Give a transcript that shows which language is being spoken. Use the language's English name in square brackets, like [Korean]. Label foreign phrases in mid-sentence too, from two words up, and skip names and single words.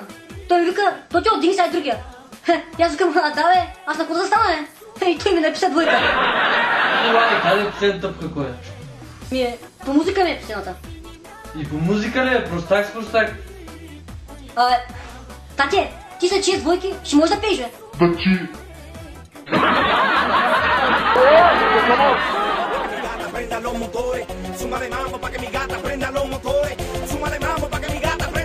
[Bulgarian] Той ми вика, Тотио, дигни си другия. И аз викам, да бе, аз на какво да стана, бе? И той ми написа двойка. Това казай последната тъпка кой е. По музика ми е последната. И по музика ли е? Простак с простак. Тате, ти са 6 двойки, ще можеш да пееш, бе? [Spanish] Prenda los motores, súmale mambo pa' que mi gata prenda los motores, súmale mambo pa' que mi gata